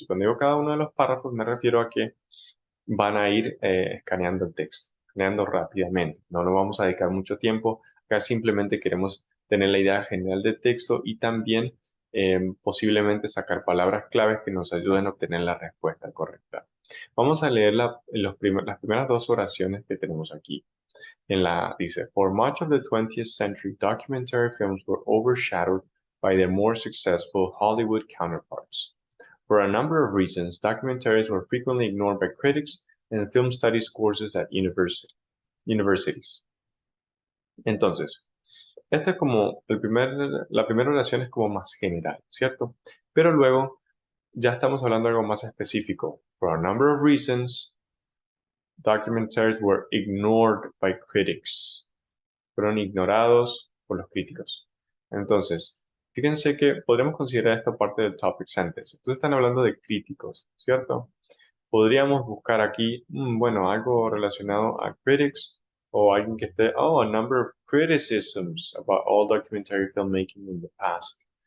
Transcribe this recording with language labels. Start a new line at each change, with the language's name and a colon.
Spanish: Y cuando digo cada uno de los párrafos, me refiero a que van a ir escaneando el texto, escaneando rápidamente. No nos vamos a dedicar mucho tiempo. Acá simplemente queremos tener la idea general del texto y también posiblemente sacar palabras claves que nos ayuden a obtener la respuesta correcta. Vamos a leer las primeras dos oraciones que tenemos aquí. Dice,
English: For much of the 20th century, documentary films were overshadowed by their more successful Hollywood counterparts. For a number of reasons, documentaries were frequently ignored by critics and film studies courses at universities.
Spanish: Entonces, esta es como la primera oración es como más general, ¿cierto? Pero luego ya estamos hablando de algo más específico.
English: For a number of reasons, documentaries were ignored by critics.
Spanish: Fueron ignorados por los críticos. Entonces, fíjense que podríamos considerar esta parte del topic sentence. Entonces están hablando de críticos, ¿cierto? Podríamos buscar aquí, bueno, algo relacionado a critics o alguien que esté,
English: a number of criticisms about all documentary filmmaking in the past.